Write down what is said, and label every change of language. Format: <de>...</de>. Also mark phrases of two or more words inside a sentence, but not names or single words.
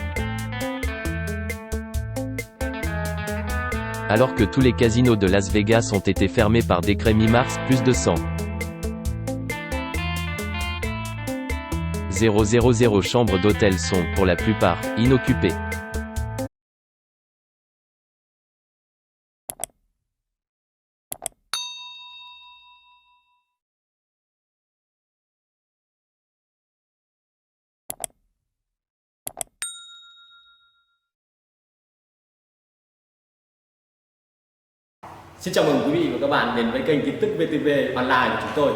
<fr>Alors que tous les casinos de Las Vegas ont été fermés par décret mi-mars, plus de 100 000 chambres d'hôtel sont, pour la plupart, inoccupées.</fr> <vi>Xin chào mừng quý vị và các bạn đến với kênh tin tức VTV Online của chúng tôi.</vi>